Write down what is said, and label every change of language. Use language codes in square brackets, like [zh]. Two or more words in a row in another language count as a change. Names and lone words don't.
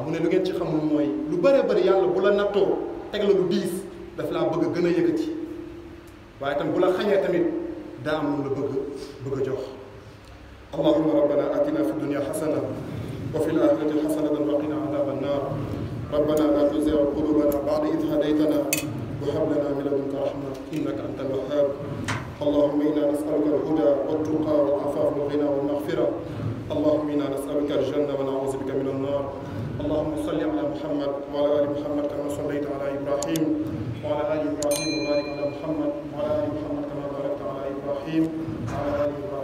[wo] mu ne lu ngeen ci xamul mooy lu bëree bëri yàlla bu la nattoo teg la lu diis daf laa bëgg gën a yëkkati, waaye tam bu la xañee tamit daa am lu la bëgg a jox. [ar] اللهم ربنا آتنا في الدنيا حسنة وفي الآخرة حسنة وقنا عذاب النار. ربنا لا تزغ قلوبنا بعد إذ هديتنا وهب لنا من لدنك رحمة إنك أنت الوهاب. اللهم إنا نسألك الهدى والتقى والعفاف والغنى والمغفرة. اللهم إنا نسألك الجنة ونعوذ بك من النار. اللهم صل على محمد وعلى آل محمد كما صليت على إبراهيم وعلى آل إبراهيم وبارك على محمد وعلى آل محمد كما باركت على إبراهيم وعلى آل